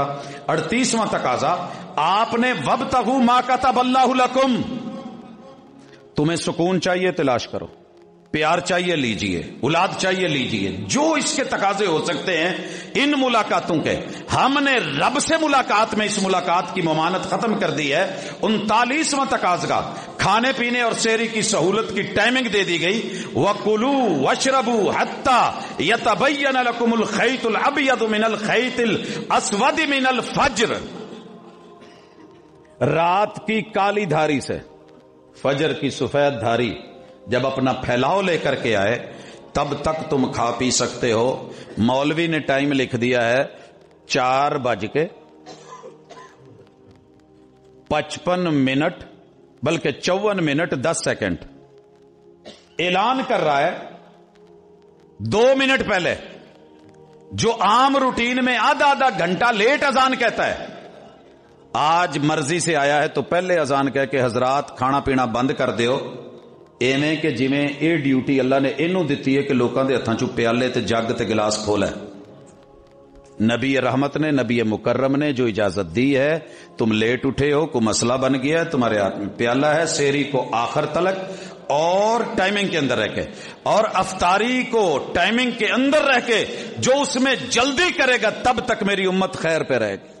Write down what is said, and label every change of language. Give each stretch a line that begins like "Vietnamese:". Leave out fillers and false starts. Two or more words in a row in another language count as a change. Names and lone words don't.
Urdu: 38واں تقاضا آپ نے
Arabic: وابتغوا ما کتب اللہ لکم،
Urdu: تمہیں سکون چاہیے تلاش کرو، پیار چاہیے لیجئے، اولاد چاہیے لیجئے، جو اس کے تقاضے ہو سکتے ہیں ان ملاقاتوں کے۔ ہم نے رب سے ملاقات میں اس ملاقات کی ممانعت ختم کر دی ہے۔ 39واں تقاضا، کھانے پینے اور سحری کی سہولت کی ٹائمنگ دے دی گئی،
Arabic: وَكُلُوا وَاشْرَبُوا حَتَّى يَتَبَيَّنَ لَكُمُ الْخَيْطُ الْأَبْيَضُ مِنَ الْخَيْطِ الْأَسْوَدِ مِنَ الْفَجْرِ،
Urdu: رات کی کالی دھاری سے فجر کی سفید دھاری جب اپنا پھیلاؤ لے کر کے آئے تب تک تم کھا پی سکتے ہو۔ مولوی نے ٹائم لکھ دیا ہے 4:55 بلکہ 54 منٹ 10 سیکنڈ، اعلان کر رہا ہے 2 منٹ پہلے، جو عام روٹین میں آدھا گھنٹہ لیٹ اذان کہتا ہے، آج مرضی سے آیا ہے تو پہلے اذان کہہ کے حضرات کھانا پینا بند کر دیو،
Punjabi: ایویں کہ جویں اے ڈیوٹی اللہ نے اینوں دتی ہے کہ لوکاں دے ہتھاں چوں پیالے تے جگ تے گلاس کھولا ہے۔
Urdu: نبی رحمت نے، نبی مکرم نے جو اجازت دی ہے، تم لیٹ اٹھے ہو، کوئی مسئلہ بن گیا ہے، تمہارے ہاتھ میں پیالہ ہے، سحری کو آخر تلک اور ٹائمنگ کے اندر رہ کے، اور افطاری کو ٹائمنگ کے اندر رہ کے، جو اس میں جلدی کرے گا تب تک میری امت خیر پہ رہے گی۔